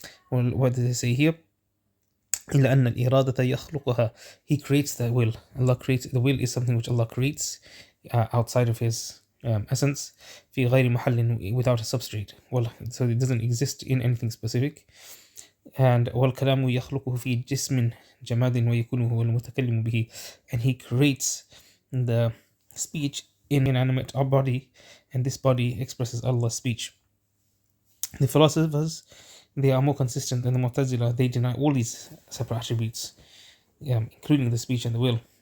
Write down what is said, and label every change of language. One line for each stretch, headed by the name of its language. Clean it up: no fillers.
English: Well, what does it say here?
Arabic: إلا أن الإرادة يخلقها.
English: He creates the will. Allah creates the will is something which Allah creates outside of His essence.
Arabic: في غير محل,
English: without a substrate. Well, so it doesn't exist in anything specific.
Arabic: And والكلام يخلقه في جسم جماد ويكون هو المتكلم به.
English: And He creates the speech in inanimate body, and this body expresses Allah's speech. The philosophers, they are more consistent than the Mu'tazila. They deny all these separate attributes, including the speech and the will.